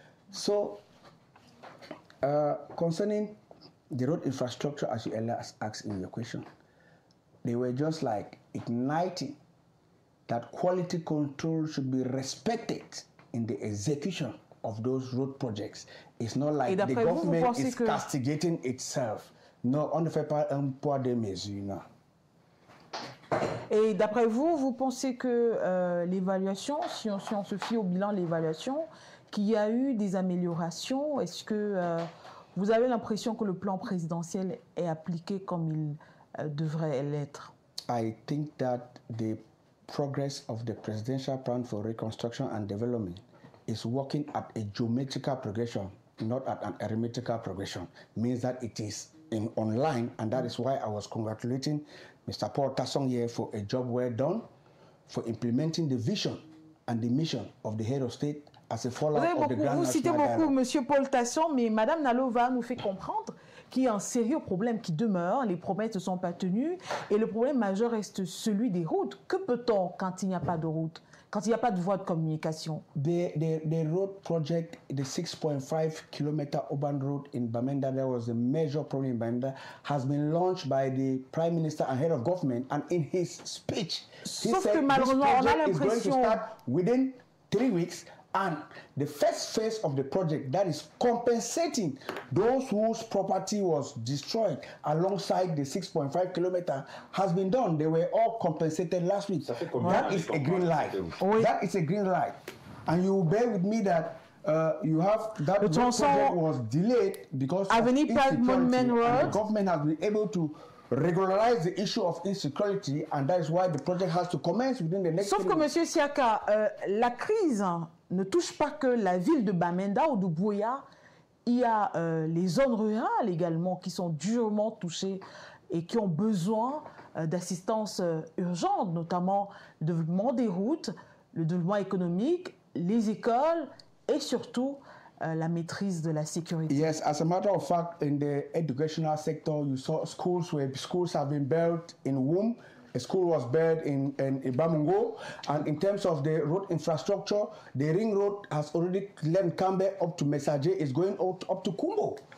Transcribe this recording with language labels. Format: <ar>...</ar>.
<en>So, concerning the road infrastructure, as you earlier asked in your question, they were just like igniting that quality control should be respected in the execution of those road projects. It's not like the government is castigating itself.</en> <fr>Non, on ne fait pas un poids de mesure, non. Et d'après vous, vous pensez que l'évaluation, si on se fie au bilan de l'évaluation, qu'il y a eu des améliorations? Est-ce que vous avez l'impression que le plan présidentiel est appliqué comme il devrait l'être?</fr> <en>I think that the progress of the presidential plan for reconstruction and development is working at a geometrical progression, not at an arithmetical progression. Means that it is online, and that is why I was congratulating Mr. Paul Tassong here for a job well done, for implementing the vision and the mission of the head of state as a follow-up of the Grand National Dialogue.</en> <fr>Vous citez beaucoup M. Paul Tasson, mais Mme Nalova nous fait comprendre qu'il y a un sérieux problème qui demeure, les promesses ne sont pas tenues, et le problème majeur reste celui des routes. Que peut-on quand il n'y a pas de route, quand il n'y a pas de voie de communication?</fr> <en>The road project, the 6.5 kilometer urban road in Bamenda, there was a major problem in Bamenda, has been launched by the Prime Minister and Head of Government, and in his speech, he said this project is going to start within 3 weeks, and the first phase of the project, that is compensating those whose property was destroyed alongside the 6.5 kilometer, has been done. They were all compensated last week. That is a green light. That is a green light. And you bear with me that you have that project was delayed because of insecurity, and the government has been able to regularize the issue of insecurity, and that is why the project has to commence within the next 3 weeks.</en> <fr>Sauf que, M. Siaka, la crise ne touche pas que la ville de Bamenda ou de Buea. Il y a les zones rurales également qui sont durement touchées et qui ont besoin d'assistance urgente, notamment le développement des routes, le développement économique, les écoles et surtout la maîtrise de la sécurité.</fr> <en>Yes, as a matter of fact, in the educational sector, you saw schools have been built in Wum. A school was built in Bamungo, and in terms of the road infrastructure, the ring road has already led Kambe up to Messager, is going up to Kumbo.</en>